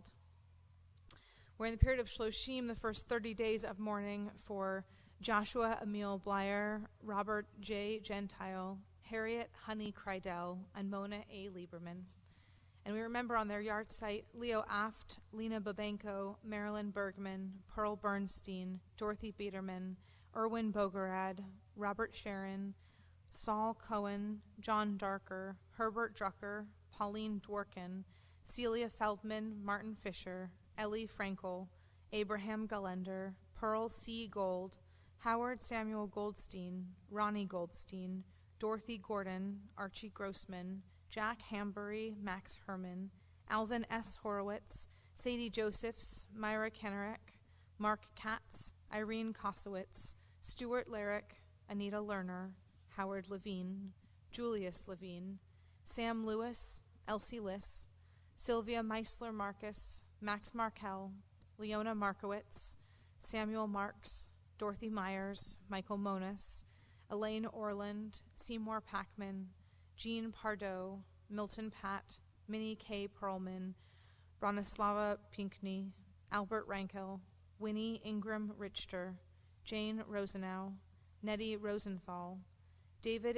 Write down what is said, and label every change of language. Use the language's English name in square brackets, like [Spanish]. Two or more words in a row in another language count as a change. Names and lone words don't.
[English] We're in the period of Shloshim, the first 30 days of mourning for Joshua Emil Blyer, Robert J. Gentile, Harriet Honey Kreidel, and Mona A. Lieberman. And we remember on their yahrzeit Leo Aft, Lena Babenko, Marilyn Bergman, Pearl Bernstein, Dorothy Biederman, Erwin Bogorad, Robert Sharon, Saul Cohen, John Darker, Herbert Drucker, Pauline Dworkin, Celia Feldman, Martin Fisher, Ellie Frankel, Abraham Galender, Pearl C. Gold, Howard Samuel Goldstein, Ronnie Goldstein, Dorothy Gordon, Archie Grossman, Jack Hambury, Max Herman, Alvin S. Horowitz, Sadie Josephs, Myra Kennerek, Mark Katz, Irene Kosowitz, Stuart Larrick, Anita Lerner, Howard Levine, Julius Levine, Sam Lewis, Elsie Liss, Sylvia Meisler Marcus, Max Markel, Leona Markowitz, Samuel Marks, Dorothy Myers, Michael Monis, Elaine Orland, Seymour Packman, Jean Pardo, Milton Pat, Minnie K. Perlman, Bronislava Pinkney, Albert Rankel, Winnie Ingram Richter, Jane Rosenau, Nettie Rosenthal, David